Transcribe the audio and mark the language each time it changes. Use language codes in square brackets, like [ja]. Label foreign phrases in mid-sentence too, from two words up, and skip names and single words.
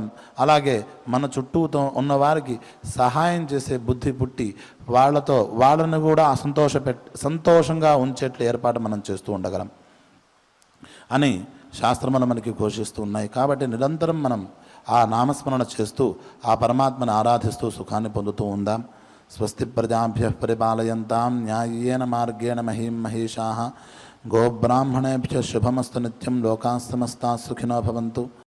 [te] అలాగే మన చుట్టూతో ఉన్నవారికి సహాయం చేసే బుద్ధి పుట్టి వాళ్ళని కూడా సంతోషంగా ఉంచేట్లు ఏర్పాటు మనం చేస్తూ ఉండగలం అని శాస్త్రములు మనకి ఘోషిస్తూ ఉన్నాయి. కాబట్టి నిరంతరం మనం ఆ నామస్మరణ చేస్తూ ఆ పరమాత్మను ఆరాధిస్తూ సుఖాన్ని పొందుతూ ఉందాం. [sa] స్వస్తి ప్రజాభ్యః పరిపాలయంతాం న్యాయేన మార్గేణ మహీం మహేషాః. గోబ్రాహ్మణేభ్యః శుభమస్తు నిత్యం. లోకాः సమస్తాः సుఖినో భవంతు.